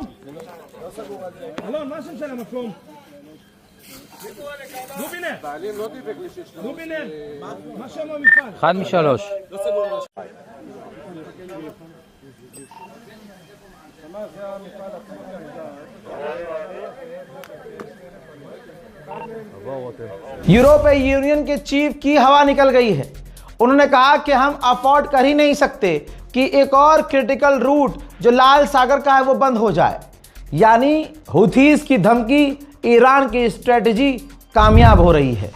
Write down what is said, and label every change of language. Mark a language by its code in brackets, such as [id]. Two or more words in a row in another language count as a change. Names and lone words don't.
[he] אלון, מה השם של המקום? לובינר. לובינר, מה שם המפעל? 1 מ-3. זה המפעל עצמו. [hi] यूरोपीय यूनियन के चीफ की हवा निकल गई है। उन्होंने कहा कि हम अफोर्ड कर ही नहीं सकते कि एक और [en] critical route [hi] जो लाल सागर का है वो बंद हो जाए। यानी हुथीज की धमकी, ईरान की स्ट्रेटजी कामयाब हो रही है।